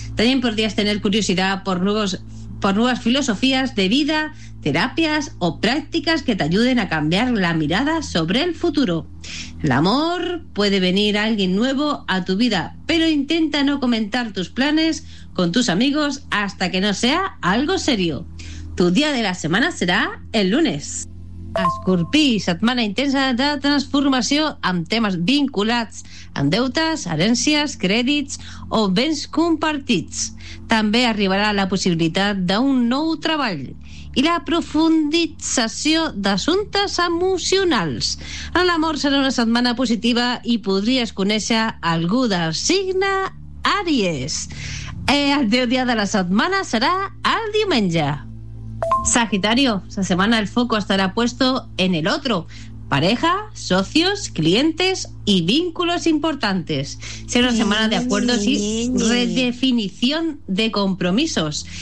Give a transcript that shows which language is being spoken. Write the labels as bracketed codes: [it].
[es] También podrías tener curiosidad por nuevas filosofías de vida, terapias o prácticas que te ayuden a cambiar la mirada sobre el futuro. El amor, puede venir alguien nuevo a tu vida, pero intenta no comentar tus planes con tus amigos hasta que no sea algo serio. Tu día de la semana será el lunes. [ca] Escorpí, setmana intensa de transformació amb temes vinculats amb deutes, herències, crèdits o béns compartits. També arribarà la possibilitat d'un nou treball i la profundització d'assumptes emocionals. En l'amor serà una setmana positiva i podries conèixer algú del signe Àries. El teu dia de la setmana serà el diumenge. [es] Sagitario, esta semana el foco estará puesto en el otro, pareja, socios, clientes y vínculos importantes. Será una semana de acuerdos y redefinición de compromisos.